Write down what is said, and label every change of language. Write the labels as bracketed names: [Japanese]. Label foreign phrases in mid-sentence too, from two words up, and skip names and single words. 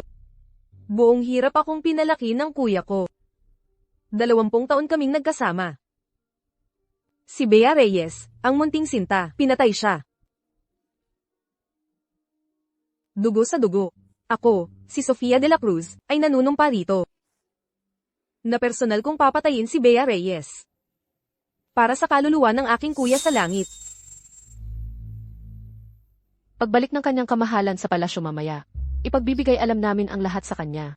[Filipino] Buong hirap akong pinalaki ng kuya ko. 20 taon kaming nagkasama. Si Bea Reyes, ang munting sinta, pinatay siya. Dugo sa dugo. Ako, si Sofia de la Cruz, ay nanunumpa rito. Na personal kong papatayin si Bea Reyes. Para sa kaluluwa ng aking kuya sa langit. Pagbalik ng kanyang kamahalan sa palasyo mamaya, ipagbibigay alam namin ang lahat sa kanya.